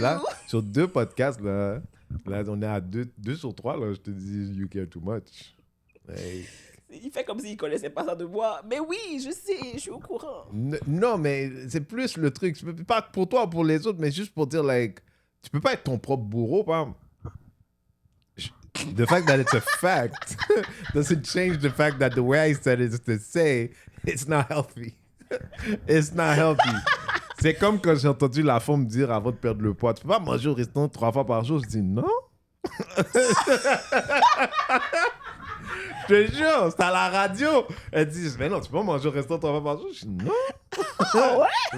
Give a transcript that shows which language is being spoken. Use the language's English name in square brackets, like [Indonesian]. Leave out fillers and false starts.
[French] là, sur 2 podcasts, là, on est à 2 sur 3, là, je te dis, [English] you care too much. Hey. [French] Il fait comme s'il connaissait pas ça de moi. Mais oui, je sais, je suis au courant. Non, mais c'est plus le truc. Pas pour toi ou pour les autres, mais juste pour dire, like, tu peux pas être ton propre bourreau, par exemple. [English] The fact that it's a fact doesn't change the fact that the way I said it is to say it's not healthy. It's not healthy. [French] C'est comme quand j'ai entendu la femme me dire avant de perdre le poids, tu peux pas manger au restaurant 3 fois par jour. Je dis non. Je te jure, c'est à la radio. Elle dit, mais non, tu peux pas manger au restaurant 3 fois par jour. Je dis non. Ah ouais?